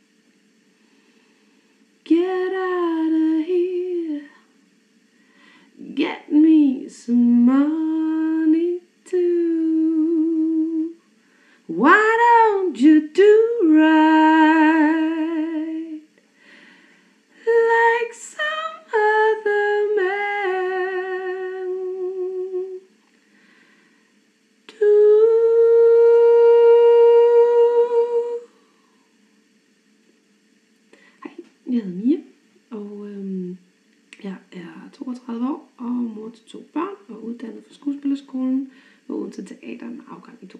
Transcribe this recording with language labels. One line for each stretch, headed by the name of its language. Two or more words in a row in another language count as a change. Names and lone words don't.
English: Get out of here, get me some money too. Why don't you do right like some other man do?
Danish: Hej, jeg hedder Mia, og jeg er 32 år og mor til 2 børn og uddannet fra skuespillerskolen ved Odense Teater med afgang